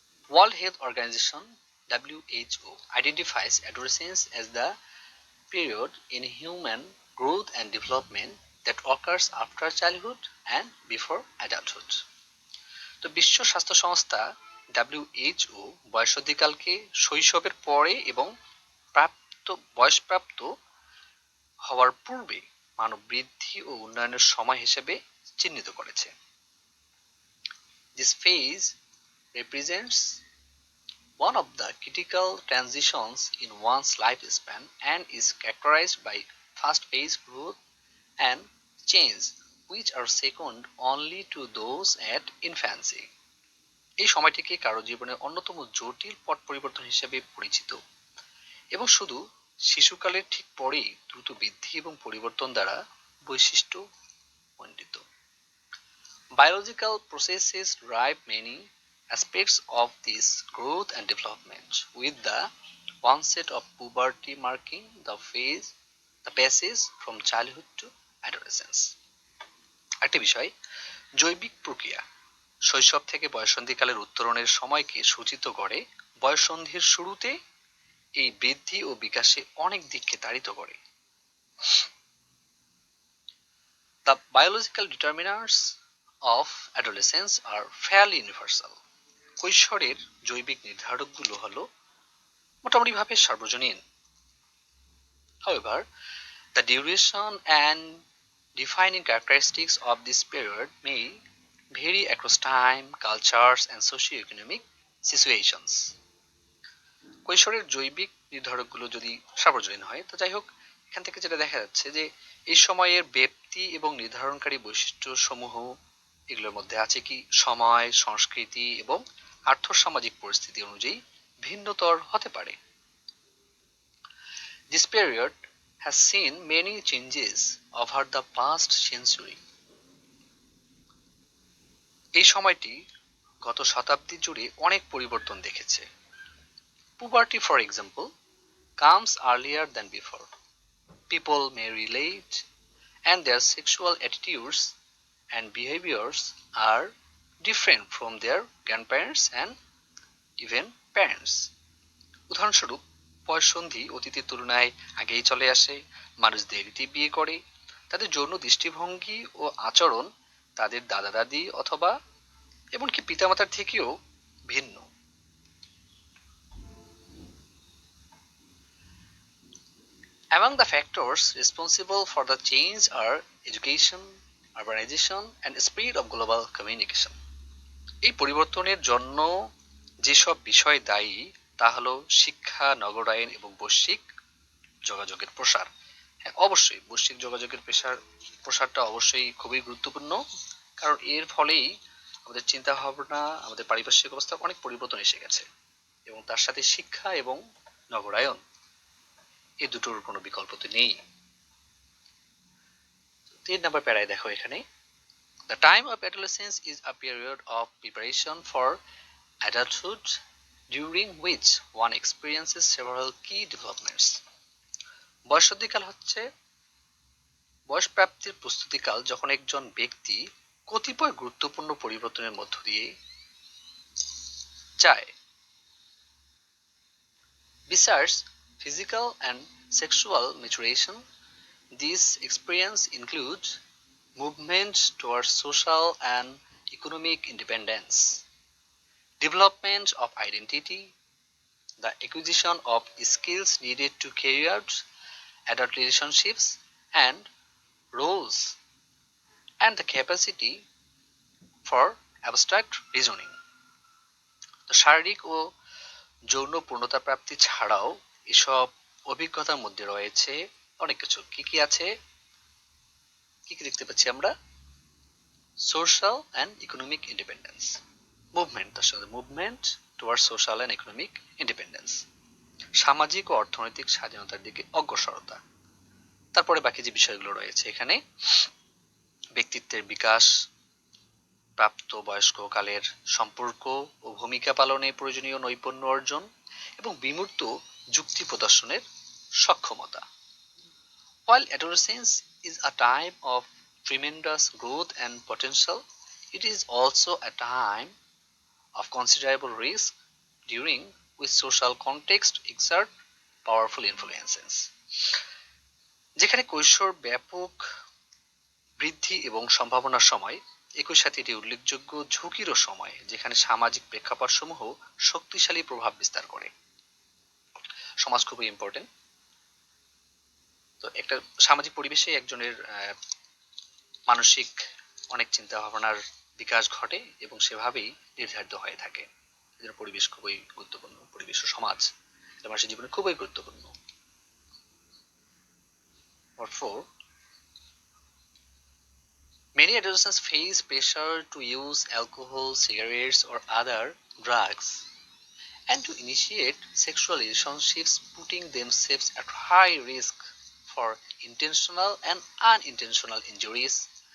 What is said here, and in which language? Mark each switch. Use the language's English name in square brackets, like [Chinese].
[English] World Health Organization WHO identifies adolescence as the period in human growth and development that occurs after childhood and before adulthood. [Bangla] তো বিশ্ব স্বাস্থ্য সংস্থা WHO বয়সন্ধিকালকে শৈশবের পরে এবং বয়সপ্রাপ্ত হওয়ার পূর্বে মানব বৃদ্ধি ও উন্নয়নের সময় হিসেবে চিহ্নিত করেছে। [English] This phase represents one of the critical transitions in one's lifespan and is characterized by fast-paced growth and change which are second only to those at infancy. [Bangla] এই সময়টিকে কারো জীবনের অন্যতম জটিল পট পরিবর্তন হিসেবে পরিচিত এবং শুধু শিশুকালের ঠিক পরেই দ্রুত বৃদ্ধি এবং পরিবর্তন দ্বারা বৈশিষ্ট্য মণ্ডিত। [English] Biological processes drive many aspects of this growth and development, with the onset of puberty marking the passage from childhood to adolescence. [Bangla] একটা বিষয়, জৈবিক প্রক্রিয়া শৈশব থেকে বয়ঃসন্ধিকালের উত্তরণের সময়কে সূচিত করে। বয়ঃসন্ধির শুরুতে এই বৃদ্ধি ও বিকাশে অনেক দিককে তাড়িত করে। [English] The biological determinants of adolescence are fairly universal. [Bangla] কৈশোরের জৈবিক নির্ধারকগুলো হলো মোটামুটিভাবে সার্বজনীন। [English] However, the duration and defining characteristics of this period may vary across time, cultures, and socio-economic situations. [Bangla] কৈশোরের জৈবিক নির্ধারকগুলো যদি সার্বজনীন হয়, তো যাই হোক, এখান থেকে যেটা দেখা যাচ্ছে যে এই সময়ের ব্যক্তি এবং নির্ধারণকারী বৈশিষ্ট্য সমূহ এগুলোর মধ্যে আছে কি সময়, সংস্কৃতি এবং আর্থসামাজিক পরিস্থিতি অনুযায়ী ভিন্নতর হতে পারে। [English] This period has seen many changes over the past century. [Bangla] এই সময়টি গত শতাব্দী জুড়ে অনেক পরিবর্তন দেখেছে। [English] Puberty, for example, comes earlier than before. People may relate and their sexual attitudes and behaviors are different from their grandparents and even parents. [Bangla] উদাহরণস্বরূপ, বয়ঃসন্ধি অতীতের তুলনায় আগেই চলে আসে, মানুষ দেরিতে বিয়ে করে, তাদের যৌন দৃষ্টিভঙ্গি ও আচরণ তাদের দাদা দাদি অথবা এমনকি পিতামাতার থেকেও ভিন্ন। [English] Among the factors responsible for the change are education, urbanization, and speed of global communication. [Bangla] এই পরিবর্তনের জন্য যেসব বিষয় দায়ী তা হলো শিক্ষা, নগরায়ন এবং বৈশ্বিক যোগাযোগের প্রসার। হ্যাঁ, অবশ্যই বৈশ্বিক যোগাযোগের প্রসারটা অবশ্যই খুবই গুরুত্বপূর্ণ, কারণ এর ফলেই আমাদের চিন্তা ভাবনা, আমাদের পারিপার্শ্বিক অবস্থা অনেক পরিবর্তন এসে গেছে, এবং তার সাথে শিক্ষা এবং নগরায়ন এই দুটোর কোনো বিকল্প তো নেই। 3 নম্বর প্যারায় দেখো এখানে, [English] The time of adolescence is a period of preparation for adulthood during which one experiences several key developments. [Bangla] বয়সন্ধিকাল হচ্ছে বয়সপ্রাপ্তির প্রস্তুতিকাল, যখন একজন ব্যক্তি কতিপয় গুরুত্বপূর্ণ পরিবর্তনের মধ্য দিয়ে যায়। [English] Besides physical and sexual maturation, these experiences include movement towards social and economic independence, development of identity, the acquisition of skills needed to carry out adult relationships and roles, and the capacity for abstract reasoning. [Bangla] তো শারীরিক ও যৌন পূর্ণতা প্রাপ্তি ছাড়াও এসব অভিজ্ঞতার মধ্যে রয়েছে অনেক কিছু। কি কি আছে, কি কি দেখতে পাচ্ছি আমরা? [English] social and economic independence, movement, [Bangla] তার সাথে [English] movement toward social and economic independence, [Bangla] সামাজিক ও অর্থনৈতিক স্বাধীনতার দিকে অগ্রসরতা। তারপরে বাকি যে বিষয়গুলো রয়েছে এখানে, ব্যক্তিত্বের বিকাশ, প্রাপ্ত বয়স্ক কালের সম্পর্ক ও ভূমিকা পালনে প্রয়োজনীয় নৈপুণ্য অর্জন এবং বিমূর্ত যুক্তি প্রদর্শনের সক্ষমতা। [English] While adolescence is a time of tremendous growth and potential, it is also a time of considerable risk, during which social context exert powerful influences. [Bangla] যেখানে কৈশোর ব্যাপক বৃদ্ধি এবং সম্ভাবনার সময়, একই সাথে এটি উল্লেখযোগ্য ঝুঁকিরও সময়, যেখানে সামাজিক প্রেক্ষাপটসমূহ শক্তিশালী প্রভাব বিস্তার করে। সমাজ খুবই ইম্পর্টেন্ট। তো একটা সামাজিক পরিবেশে একজনের মানসিক অনেক চিন্তা ভাবনার বিকাশ ঘটে এবং সেভাবেই নির্ধারিত হয়ে থাকে। এজন্য পরিবেশ খুবই গুরুত্বপূর্ণ, পরিবেশ ও সমাজ মানুষের জীবনে খুবই গুরুত্বপূর্ণ। [English] Number 4, many adolescents face pressure to use alcohol, cigarettes, or other drugs, and to initiate sexual relationships, putting themselves at high risk for intentional and unintentional injuries,